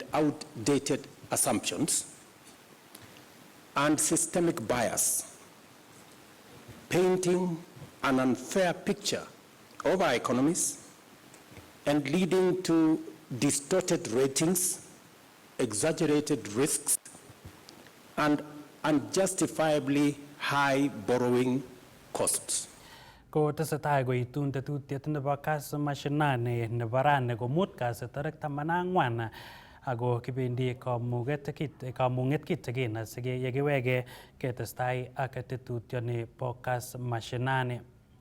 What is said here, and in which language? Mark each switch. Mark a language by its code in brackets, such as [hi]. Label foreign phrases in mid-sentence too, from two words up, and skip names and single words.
[en] outdated assumptions, and systemic bias, painting an unfair picture of our economies and leading to distorted ratings, exaggerated risks, and unjustifiably high borrowing costs. [kln] Ko tesetai koitun tetutiet nebo kasi mashinani nebo rani komut kasi tarik 14 ako kibendi kamung'et kitikin asiye kiwege ketestai ak tetutioni bo kasi mashinani.